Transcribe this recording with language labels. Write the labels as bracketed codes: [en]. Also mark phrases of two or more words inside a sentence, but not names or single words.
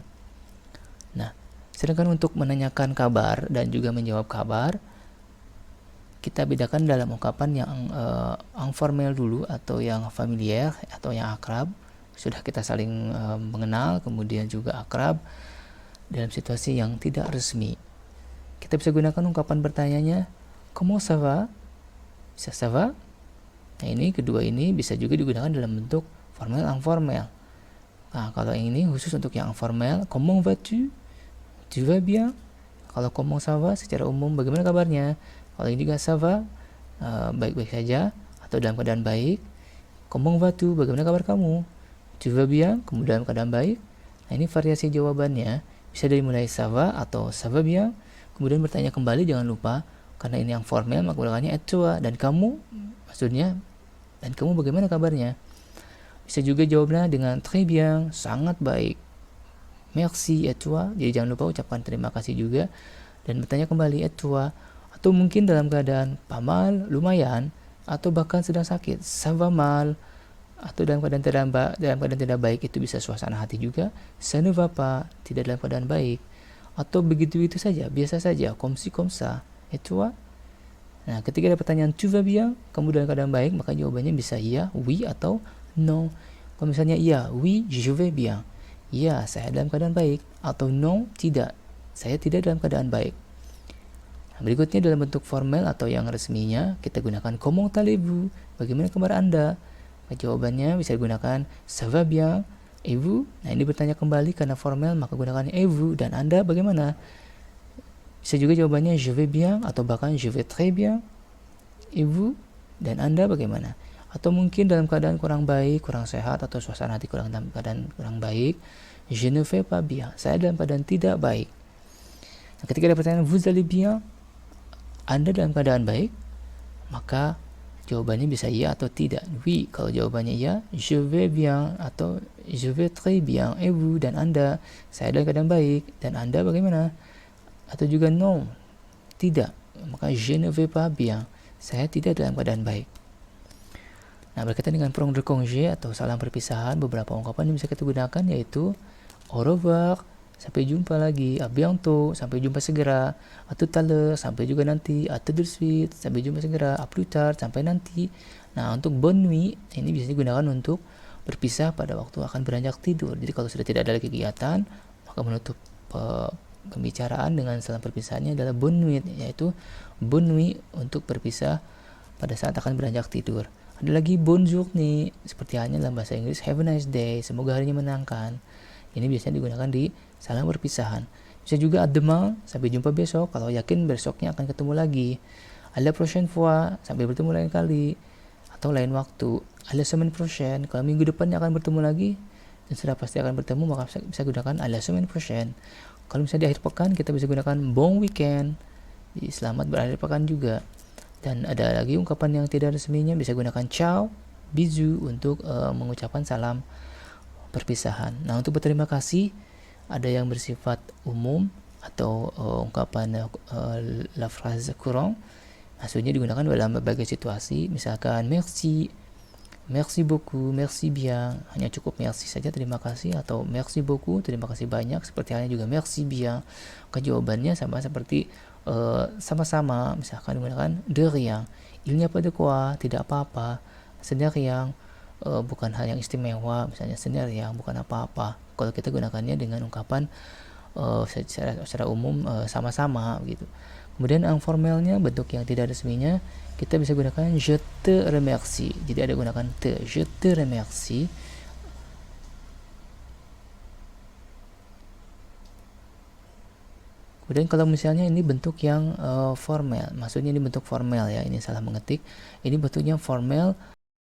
[id] Nah, sedangkan untuk menanyakan kabar dan juga menjawab kabar, kita bedakan dalam ungkapan yang informal dulu atau yang familiar atau yang akrab. Sudah kita saling mengenal, kemudian juga akrab dalam situasi yang tidak resmi. Kita bisa gunakan ungkapan bertanyanya, [fr] comment ça va? Bisa ça va? [id] Nah, ini kedua ini bisa juga digunakan dalam bentuk formal informal. Nah, kalau yang ini khusus untuk yang informal, [fr] comment vas-tu? Tu vas bien? [id] Kalau [fr] comment ça va [id] secara umum, bagaimana kabarnya? Kalau ini juga [fr] ça va, [id] baik-baik saja atau dalam keadaan baik. [fr] Comment vas-tu? [id] Bagaimana kabar kamu? [fr] Tu vas bien, [id] kemudian dalam keadaan baik. Nah, ini variasi jawabannya bisa dari mulai [fr] ça va [id] atau [fr] ça va bien, [id] kemudian bertanya kembali, jangan lupa karena ini yang formal maka gunakannya [fr] et toi, [id] dan kamu, maksudnya dan kamu bagaimana kabarnya. Bisa juga jawabnya dengan [fr] très bien, [id] sangat baik, [fr] merci et toi, [id] jadi jangan lupa ucapkan terima kasih juga dan bertanya kembali [fr] et toi, [id] Atau mungkin dalam keadaan [fr] pas mal, [id] lumayan, atau bahkan sedang sakit, [fr] ça va mal. [id] Atau dalam keadaan tidak baik, itu bisa suasana hati juga, [fr] ça ne va pas, [id] tidak dalam keadaan baik. Atau begitu-begitu saja, biasa saja, [fr] comme si comme ça. [id] Itu. Nah, ketika ada pertanyaan [fr] tu vas bien, [id] kamu dalam keadaan baik, maka jawabannya bisa iya, oui, atau non. Kalau misalnya iya, [fr] oui, je vais bien. [id] Iya, saya dalam keadaan baik. Atau non, tidak. Saya tidak dalam keadaan baik. Nah, berikutnya dalam bentuk formal atau yang resminya, kita gunakan [fr] comment allez-vous? [id] Bagaimana kabar Anda? Jawabannya bisa digunakan [fr] ça va bien, et vous? [id] Nah, ini bertanya kembali karena formal, maka gunakan [fr] et vous. [id] Dan Anda bagaimana? Bisa juga jawabannya [fr] je vais bien [id] atau bahkan [fr] je vais très bien. Et vous? [id] Dan Anda bagaimana? Atau mungkin dalam keadaan kurang baik, kurang sehat, atau suasana hati dalam keadaan kurang baik, [fr] je ne vais pas bien. [id] Saya dalam keadaan tidak baik. Nah, ketika ada pertanyaan [fr] vous allez bien, [id] Anda dalam keadaan baik, maka jawabannya bisa iya atau tidak. Oui, kalau jawabannya iya, [fr] je vais bien atau je vais très bien. Et vous? [id] Dan Anda? Saya dalam keadaan baik. Dan Anda bagaimana? Atau juga non, tidak, maka [fr] je ne vais pas bien. [id] Saya tidak dalam keadaan baik. Nah, berkaitan dengan [fr] prong de congé [id] atau salam perpisahan, beberapa ungkapan yang bisa kita gunakan yaitu [fr] au revoir, [id] sampai jumpa lagi, [fr] à bientôt, [id] sampai jumpa segera, [fr] à tout à l'heure, [id] sampai juga nanti, [fr] à tout de suite, [id] sampai jumpa segera, [fr] à plus tard, [id] sampai nanti. Nah, untuk [fr] bonne nuit, [id] ini bisa digunakan untuk berpisah pada waktu akan beranjak tidur. Jadi kalau sudah tidak ada lagi kegiatan, maka menutup pembicaraan dengan salam perpisahannya adalah [fr] bonne nuit, [id] yaitu [fr] bonne nuit [id] untuk berpisah pada saat akan beranjak tidur. Ada lagi [fr] bonne journée, [id] seperti halnya dalam bahasa Inggris [en] have a nice day, [id] semoga harinya menyenangkan. Ini biasanya digunakan di salam perpisahan. Bisa juga [fr] à demain, [id] sampai jumpa besok, kalau yakin besoknya akan ketemu lagi. [fr] À la prochaine fois, [id] sampai bertemu lain kali. Atau lain waktu, [fr] à la semaine prochaine, [id] kalau minggu depannya akan bertemu lagi dan sudah pasti akan bertemu, maka bisa gunakan [fr] à la semaine prochaine. [id] Kalau misalnya di akhir pekan, kita bisa gunakan [fr] bon weekend, [id] jadi selamat berakhir pekan juga. Dan ada lagi ungkapan yang tidak resminya, bisa gunakan [fr] ciao, bisous [id] untuk mengucapkan salam perpisahan. Nah, untuk berterima kasih ada yang bersifat umum atau ungkapan [fr] la phrase courant, [id] maksudnya digunakan dalam berbagai situasi, misalkan [fr] merci, merci beaucoup, merci bien, [id] hanya cukup merci saja, terima kasih, atau [fr] merci beaucoup, [id] terima kasih banyak, seperti halnya juga [fr] merci bien. [id] Jawabannya sama seperti sama-sama, misalkan digunakan [fr] de rien, il n'y a pas de quoi, [id] tidak apa-apa, [fr] ce n'est rien, [id] bukan hal yang istimewa, misalnya [fr] ce n'est rien, [id] bukan apa-apa. Kalau kita gunakannya dengan ungkapan secara umum sama-sama gitu. Kemudian yang formalnya, bentuk yang tidak resminya, kita bisa gunakan [fr] je te remercie. [id] Jadi ada gunakan te, [fr] je te remercie. [id] Kemudian kalau misalnya ini bentuk yang formal, maksudnya ini bentuk formal ya, ini salah mengetik. Ini bentuknya formal